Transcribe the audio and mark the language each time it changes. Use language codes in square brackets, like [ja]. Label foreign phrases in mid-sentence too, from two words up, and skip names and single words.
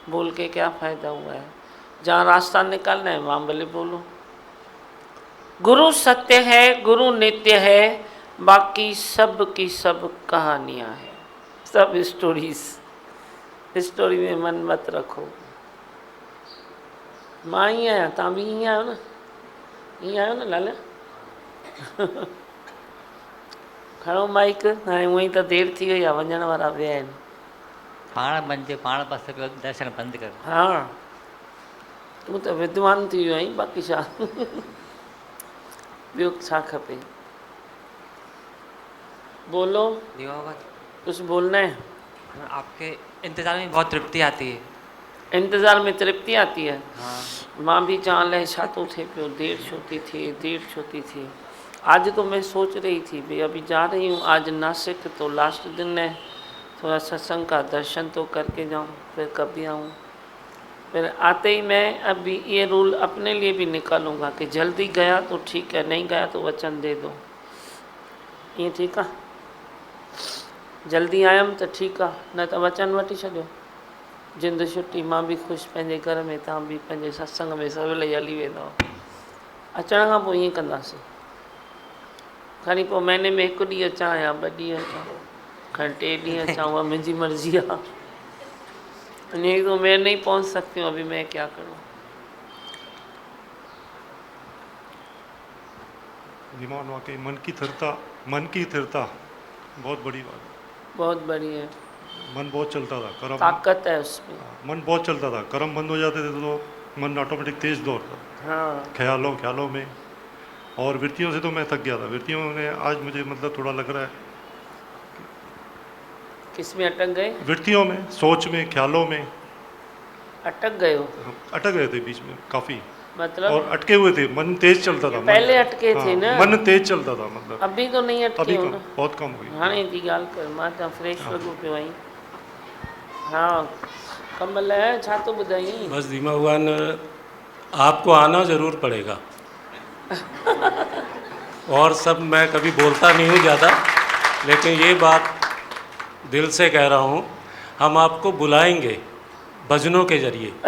[hi] बोल के क्या फ़ायदा हुआ है? जहाँ रास्ता निकालना है वहाँ भले बोलो। गुरु सत्य है, गुरु नित्य है, बाकी सब की सब कहानियाँ हैं, सब स्टोरी में मन मत रखो। [sd] मां ही आहियां, तव्हां बि ईअं आहियो न, ईअं आहियो न लाला। खणो माइक, हाणे हूअं ई त देरि थी वई आहे, वञण वारा विया आहिनि। पाण बंदि पाण बसि दर्शन बंदि कर। हा, तूं त विद्वान थी वियो आहीं, बाक़ी छा। ॿियो छा खपे, [hi] बोलो, कुछ बोलना है। आपके इंतजार में बहुत तृप्ति आती है। इंतज़ार में तृप्ति आती है। हाँ। [sd] मां भी जान लाइ छा तो थे पियो, देर छो थी थिए, देर छो थी थिए। [hi] आज तो मैं सोच रही थी भाई अभी जा रही हूँ आज नासिक, तो लास्ट दिन है, थोड़ा सत्संग का दर्शन तो करके जाऊँ, फिर कभी आऊँ। फिर आते ही मैं अभी ये रूल अपने लिए भी निकालूंगा कि जल्दी गया तो ठीक है, नहीं गया तो वचन दे दो। ये ठीक है, [sd] जल्दी आयमि त ठीकु आहे, न त वचन वठी छॾियो। जिंद छुट्टी, मां बि ख़ुशि पंहिंजे घर में, तव्हां बि पंहिंजे सत्संग में सवेल ई हली वेंदव। अचण खां पोइ ईअं कंदासीं, खणी पोइ महीने में 1 ॾींहुं अचां या 2 ॾींहं अचां, खणी 3 ॾींहं अचां, उहा मुंहिंजी मर्ज़ी आहे। [hi] अने तो मैं नहीं पहुंच सकती हूँ, अभी मैं क्या करूँ। दिमाग वाकई मन की स्थिरता बहुत बड़ी बात है। बहुत बड़ी है, मन बहुत चलता था, कर्म ताकत है उसमें। मन बहुत चलता था, कर्म बंद हो जाते थे तो मन ऑटोमेटिक तेज दौड़ता, हाँ, ख्यालों में। और वृत्तियों से तो मैं थक गया था, वृत्तियों ने आज मुझे मतलब थोड़ा लग रहा है, किस में अटक गए? वृत्तियों में, सोच में, ख्यालों में अटक गए हो अटक गए थे बीच में काफ़ी, मतलब? और अटके हुए थे, मन तेज चलता था। पहले अटके थे ना, मन तेज चलता था, मतलब अभी तो नहीं अटके अभी हो कम, ना। बहुत कम हुई। [sd] हाणे जी ॻाल्हि कर, मां त फ्रेश लॻो पियो आहीं। हाँ, कमल है, छा तो ॿुधाई? [hi] बस दीमा भगवान, आपको आना ज़रूर पड़ेगा। और सब मैं कभी बोलता नहीं हूँ ज़्यादा, लेकिन ये बात दिल से कह रहा हूँ, हम आपको बुलाएंगे भजनों के जरिए।